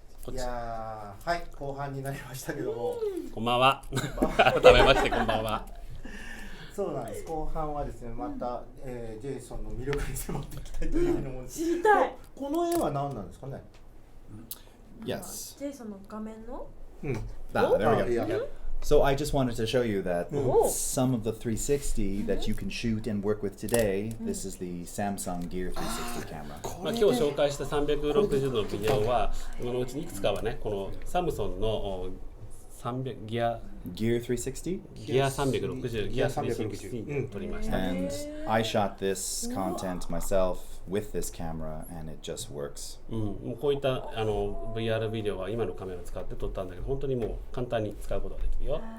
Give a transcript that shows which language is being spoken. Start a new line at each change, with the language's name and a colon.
Japanese: いやー、はい、後半になりましたけども、こんばんは。改めましてこんばんは。そうなんです。後半はですね、また、ジェイソンの魅力に迫っていきたいというふうに思うんです。知りたい。この絵は何なんですかね。
English: Yes.
Japanese: ジェイソンの画面の。
English: There we go. Yeah. So I just wanted to show you that Oh. some of the 360 that you can shoot and work with today, this is the Samsung Gear 360 camera.
Japanese: まあ、今日紹介した360度のビデオは、このうちにいくつかはね、このサムソンの300ギア
English: Gear 360?
Japanese: ギア360、ギア360を撮りました。
English: And I shot this content myself with this camera and it just works.
Japanese: もうこういったVR ビデオは今のカメラを使って撮ったんだけど、本当にもう簡単に使うことができるよ。